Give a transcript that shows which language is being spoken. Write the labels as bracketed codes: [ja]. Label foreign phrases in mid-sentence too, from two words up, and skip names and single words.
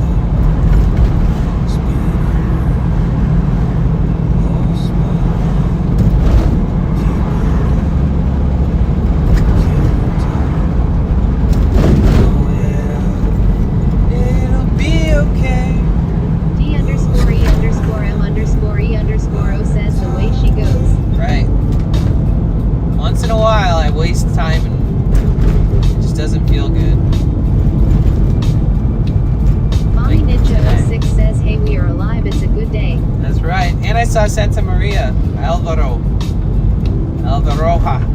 [en] It'll be okay. D_E_M_E_O says the way she goes. Right. Once in a while, I waste time and it just doesn't feel good. Mommy Like Ninja today. 06 says hey we are alive, it's a good day. That's right. And I saw Santa Maria, Alvaroja.